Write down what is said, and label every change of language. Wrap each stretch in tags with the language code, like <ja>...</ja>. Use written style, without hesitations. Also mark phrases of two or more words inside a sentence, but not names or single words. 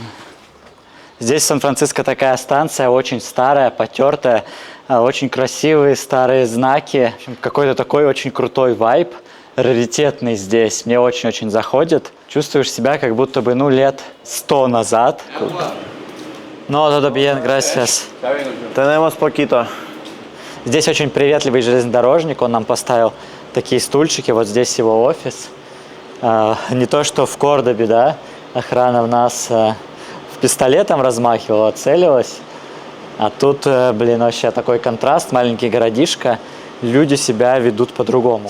<ru>Здесь в Сан-Франциско такая станция, очень старая, потертая, очень красивые старые знаки. В общем, какой-то такой очень крутой вайб, раритетный здесь. Мне очень-очень заходит. Чувствуешь себя как будто бы, лет 100 назад.</ru> <es>No, todo bien, gracias. Tenemos poquito.</es> <ru>Здесь очень приветливый железнодорожник, он нам поставил такие стульчики, вот здесь его офис. Не то, что в Кордобе, да, охрана в нас пистолетом размахивала, целилась. А тут, вообще такой контраст, маленький городишко, люди себя ведут по-другому.</ru>